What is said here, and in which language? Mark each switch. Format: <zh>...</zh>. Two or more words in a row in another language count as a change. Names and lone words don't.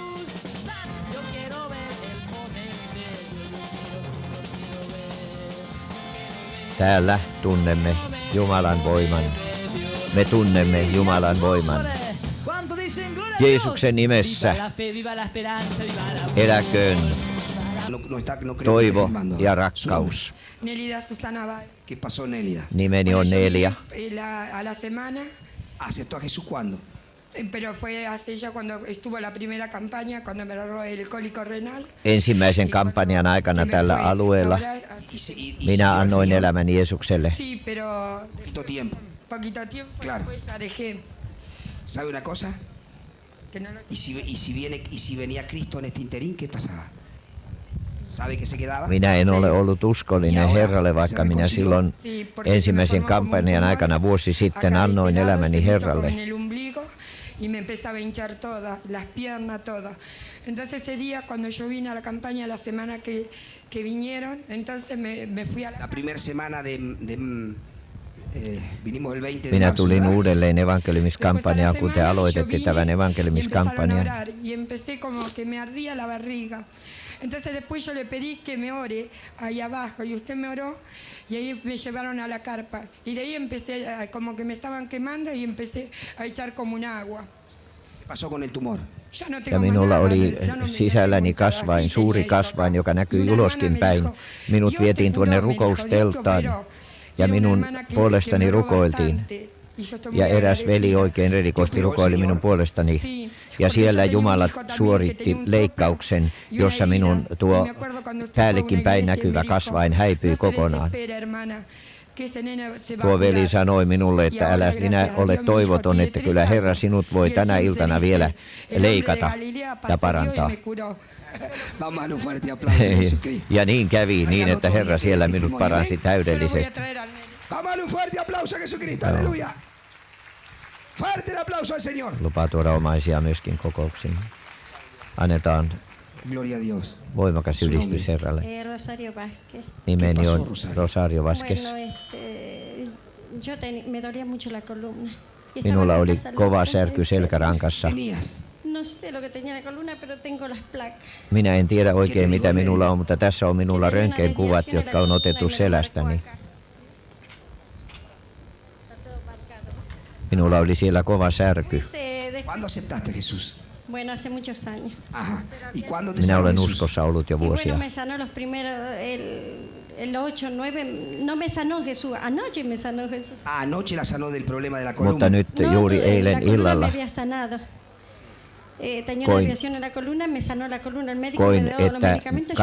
<fi>Täällä tunnemme Jumalan voiman. Me tunnemme Jumalan voiman. Jeesuksen nimessä eläköön toivo ja rakkaus. Nimeni on Nelia.</fi> <es>¿Aceptó a Jesús cuándo? Pero fue hace ya cuando estuvo la primera campaña, cuando me agarró el cólico renal.</es> <fi>Ensimmäisen kampanjan aikana tällä alueella minä annoin elämäni Jeesukselle.</fi> <es>¿Cuánto tiempo? poquito tiempo, Claro. después ya dejé. ¿Sabe una cosa? Que no lo... ¿Y si venía Cristo en este interín, qué pasaba? ¿Sabe que se quedaba?</es> <fi>Minä en ole ollut uskollinen Herralle, vaikka minä silloin ensimmäisen kampanjan aikana vuosi sitten annoin elämäni Herralle.</fi> <es>En el ombligo y me empezaba a hinchar todas, las piernas, todo. Entonces ese día cuando yo vine a la campaña la semana que vinieron, entonces me fui a La primera semana vinimos el 20 de</es> <fi>Minä</fi> <es>marzo,</es> <fi>tulin</fi> <es>¿verdad?</es> <fi>uudelleen evankeliskampanjaan, kun te aloititte tämän evankeliskampanjan.</fi> <es>Y empecé como que me ardía la barriga. Entonces después yo le pedí que me ore ahí abajo y usted me oró y ahí me llevaron a la carpa. Y de ahí empecé, como que me estaban quemando y empecé a echar como un agua. ¿Qué pasó con el tumor? Ya no</es> <fi>Ja</fi> <es>tengo más</es> <fi>minulla</fi> <es>nada,</es> <fi>oli</fi> <es>ya no me</es> <fi>sisälläni</fi> <es>queda mucho,</es> <fi>kasvain,</fi> <es>así</es> <fi>suuri</fi> <es>tenía</es> <fi>kasvain,</fi> <es>esto.</es> <fi>joka näkyy</fi> <es>Y una hermana</es> <fi>uloskin</fi> <es>me</es> <fi>päin.</fi> <es>dijo,</es> <fi>Minut</fi> <es>Dios te</es> <fi>vietiin tuonne</fi> <es>curó, me dijo, Dios te</es> <fi>rukousteltaan</fi> <es>operó.</es> <fi>ja</fi> <es>Y una</es> <fi>minun</fi> <es>hermana que</es> <fi>puolestani</fi> <es>me oró</es> <fi>rukoiltiin.</fi> <es>bastante. Y yo estoy muy</es> <fi>Ja eräs veli</fi> <es>agradecida.</es> <fi>oikein erikoisesti rukoili minun puolestani.</fi> <es>Sí,</es> <fi>Ja</fi> <es>porque</es> <fi>siellä</fi> <es>yo tenía un</es> <fi>Jumala</fi> <es>hijo también que</es> <fi>suoritti</fi> <es>tenía un</es> <fi>leikkauksen,</fi> <es>soplo y una</es> <fi>jossa minun</fi> <es>herida.</es> <fi>tuo</fi> <es>Y me acuerdo cuando usted</es> <fi>päällekin</fi> <es>fue a una</es> <fi>päin</fi> <es>iglesia y</es> <fi>näkyvä</fi> <es>me dijo,</es> <fi>kasvain häipyi</fi> <es>"No se</es> <fi>kokonaan.</fi> <es>desespere, hermana, que ese nene se va</es> <fi>Tuo</fi> <es>a</es> <fi>veli</fi> <es>curar".</es> <fi>sanoi minulle, että</fi> <es>Y</es> <fi>älä</fi> <es>ahora,</es> <fi>sinä</fi> <es>gracias a</es> <fi>ole</fi> <es>Dios, mi hijo</es> <fi>toivoton,</fi> <es>tiene</es> <fi>että</fi> <es>3</es> <fi>kyllä Herra</fi> <es>años.</es> <fi>sinut voi</fi> <es>Y él</es> <fi>tänä</fi> <es>siempre</es> <fi>iltana</fi> <es>dice,</es> <fi>vielä</fi> <es>"El hombre de</es> <fi>leikata</fi> <es>Galilea</es> <fi>ja</fi> <es>pasó</es> <fi>parantaa.</fi> <es>Dios y me curó". Vamos a darle un fuerte aplauso a Jesucristo.</es> <fi>Ja niin kävi, niin että Herra siellä minut paransi</fi> <es>Yo lo voy a</es> <fi>täydellisesti.</fi> <es>traer al nene. Vamos a darle un fuerte aplauso a Jesucristo. Aleluya. Fuerte el aplauso al Señor.</es> <fi>Lupaa tuoda omaisia myöskin kokouksiin. Annetaan</fi> <es>Gloria a Dios.</es> <fi>voimakas ylistys Herralle.</fi> <es>Rosario Vázquez.</es> <fi>Nimeni on</fi> <es>pasó, Rosario?</es> <fi>Rosario Vázquez.</fi> <es>Bueno, me dolía mucho la columna. Y estaba</es> <fi>Minulla</fi> <es>en</es> <fi>oli</fi> <es>casa,</es> <fi>kova</fi> <es>lo-</es> <fi>särky selkärankassa.</fi> <es>Tenías. No sé lo que tenía la columna, pero tengo las placas.</es> <fi>Minä en tiedä oikein mitä minulla on, mutta tässä on minulla röntgenkuvat, jotka on otettu selästäni. Minulla oli siellä kova särky.</fi> <es>¿Cuándo aceptaste a Jesús? Bueno, hace muchos años. Ajá. ¿Y cuándo te</es> <fi>Minä</fi> <es>sanó</es> <fi>olen</fi> <es>Jesús?</es> <fi>uskossa ollut jo</fi> <es>Y bueno,</es> <fi>vuosia.</fi> <es>me sanó los primeros, el 8, 9, no me sanó Jesús, anoche me sanó Jesús. Ah, anoche la sanó del problema de la columna.</es> <fi>Mutta nyt juuri</fi> <es>la</es> <fi>eilen</fi> <es>columna</es> <fi>illalla</fi> <es>me había sanado. Tenía</es> <fi>Koin-</fi> <es>una desviación en la columna, me sanó la columna. El médico</es> <fi>koin,</fi> <es>me dio los</es> <fi>että</fi> <es>medicamentos, yo</es>